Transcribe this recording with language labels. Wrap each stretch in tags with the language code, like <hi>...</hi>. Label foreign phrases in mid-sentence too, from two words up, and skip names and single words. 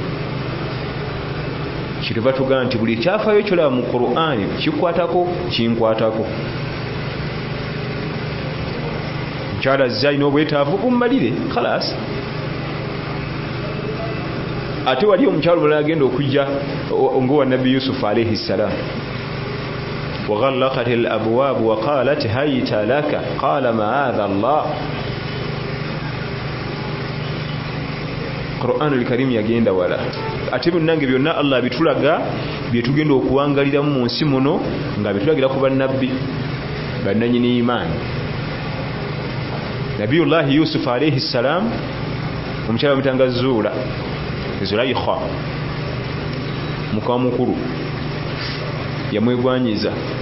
<lg>Kiriva tugamba nti buli kyafaayo kyolaba mu Qur'ani kikwatako kinkwatako. Mukyala azze alina obwetaavu bummalire khalas. Ate wali omukyalo mulala agenda okujja ngowa Nabbi Yusuf</lg> <ar>عليه السلام. وغلقت الأبواب وقالت هيت لك قال معاذ الله.</ar> <lg>Qur'an al-Karim yagenda wala ate binnange byonna Allah bitulaga byetugenda okuwangalira mu nsi muno nga bitulagira ku bannabbi bannanyini imaani. Nabiyullah Yusuf</lg> <ar>عليه السلام</ar> <lg>omukyala mutanga Zulaikha muka mukulu yamwegwanyiza.</lg>